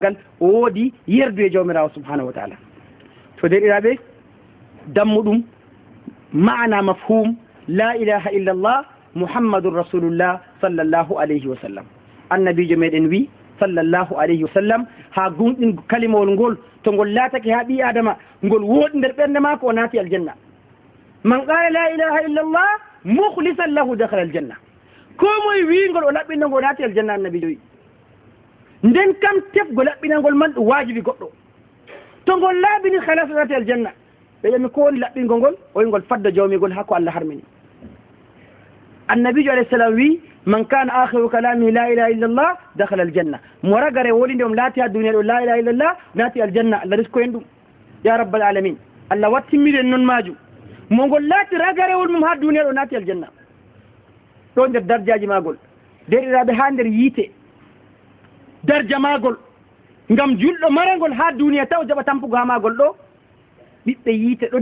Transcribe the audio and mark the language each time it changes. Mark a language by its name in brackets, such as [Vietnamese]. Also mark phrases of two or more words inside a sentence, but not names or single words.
[Fula] gal o woodi yerdu e jawmirawo [Arabic] سبحانه وتعالى. [Fula] to derɗiraɓe dammuɗum maana mafhum [Arabic] لا إله إلا الله محمد رسول الله صلى الله عليه وسلم. [Fula] annabijo meɗen wi [Arabic] صلى الله عليه وسلم [Fula] ha gunɗin kalimawol ngol to ngol laatake ha ɓi adama ngol woɗi nder ɓernde mako o naati aljanna. [Arabic] من قال لا إله إلا الله مخلصا له دخل الجنة. [Fula] ko moye wingol o laɓɓinno ngo naati aljanna annabijo wi. nden kam tefgo laɓɓinalngol man ɗum wajibi goɗɗo. to ngol laaɓini halas o naati aljanna. ɓe ƴami ko woni laɓɓingo ngol o wi ngol fadda jawmigol ha ko Allah harmini. [Arabic] annabijo عليه السلام wi من كان آخر كلامه لا إله إلا الله دخل الجنة. [Fula] mo ragare wolinde om laati ha duniya ɗo [Arabic] لا إله إلا الله [Fula] naati aljanna. Allah risko en ɗum [Arabic] يا رب العالمين. [Fula] Allah wattimmiren noon majum. mo ngol laati ragarewol mum ha duniya ɗo naati aljanna. ɗo nder darjaji magol derɗiraɓe ha nder yiite darja magol ngam julɗo maragol ha duniya taw jaɓa tampugo ha magol ɗo ɓiɓɓe yiite ɗon